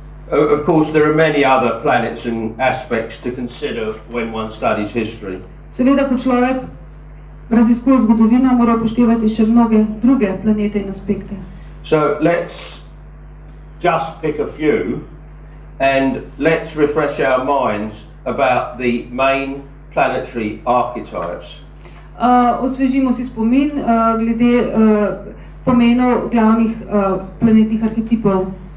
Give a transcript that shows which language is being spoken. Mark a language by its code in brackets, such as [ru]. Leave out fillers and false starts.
[en] Of course, there are many other planets and aspects to consider when one studies history. [sl] Seveda, ko človek raziskuje zgodovino, mora upoštevati še mnoge druge planete in aspekte. [en] So let's just pick a few and let's refresh our minds about the main planetary archetypes. [sl] Osvežimo si spomin glede pomenov glavnih planetnih arhetipov.